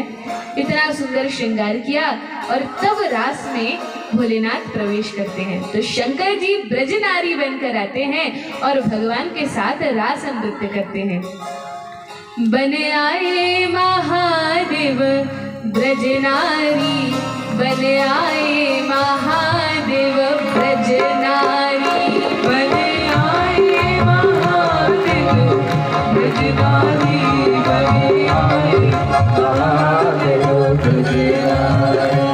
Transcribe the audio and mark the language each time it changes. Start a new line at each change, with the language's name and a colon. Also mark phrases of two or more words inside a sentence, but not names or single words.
Hindi: इतना सुंदर श्रृंगार किया और तब रास में भोलेनाथ प्रवेश करते हैं। तो शंकर जी ब्रजनारी बनकर आते हैं और भगवान के साथ रास नृत्य करते हैं। बन आए महादेव ब्रजनारी, बन आए महादेव ब्रजनारी, बन आए महादेव ब्रजनारी, बन आए महादेव ब्रजनारी।